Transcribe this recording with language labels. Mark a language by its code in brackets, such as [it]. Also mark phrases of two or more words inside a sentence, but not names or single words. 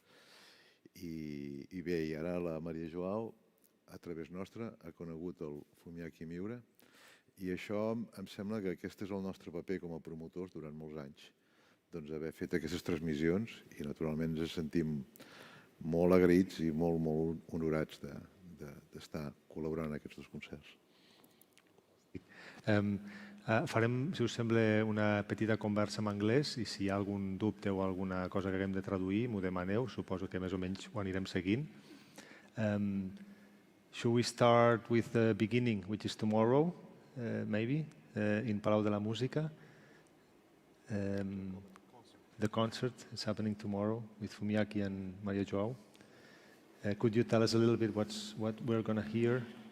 [ca] I bé, i ara la Maria Joao, a través nostra, ha conegut el Fumiaki Miura, i això em sembla que aquest és el nostre paper com a promotors durant molts anys, doncs haver fet aquestes transmissions, i naturalment ens sentim molt agraïts i molt honorats d'estar col·laborant en aquests dos concerts. Farem, si us sembla, una petita conversa en anglès, i si hi ha algun dubte o alguna cosa que haguem de traduir, m'ho demaneu, suposo que més o menys ho anirem seguint. [en] Should we start with the beginning, which is tomorrow? Maybe, in Palau de la Música. The concert is happening tomorrow with Fumiaki and Maria Joao. Could you tell us a little bit what we're going to hear?